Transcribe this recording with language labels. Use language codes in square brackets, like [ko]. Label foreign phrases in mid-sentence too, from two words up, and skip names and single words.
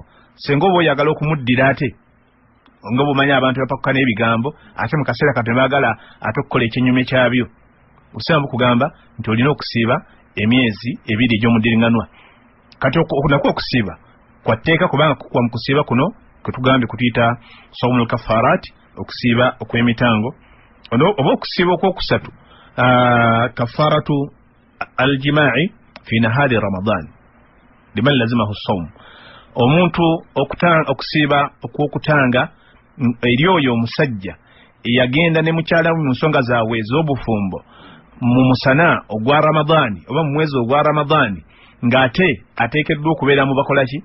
[lg] Senga oba oyagala okumuddira ate nga bumanya abantu bapakuka n'ebigambo ate mu kaseera kati baagala ate okukola ekyennyume kyabyo, obusiraamu bukugamba nti olina okusiiba emyezi 2 egy'omuddiringanwa. Kati nakwo okusiiba kwa tteeka, kubanga kwa mu kusiiba kuno kwe tugambye kutuyita [ar] صوم الكفارات, [lg] okusiiba okw'emitango. Oba okusiiba okwokusatu [ar] كفارة الجماع في نهار رمضان لمن لزمه صوم, [lg] omuntu okusiiba okw'okutanga eri oyo omusajja eyagenda ne mukyala mu nsonga zaabwe ez'obufumbo mu musana ogwa Ramadani oba mu mwezi ogwa Ramadani, ng'ate ateekeddwa okubeera mu bakola ki?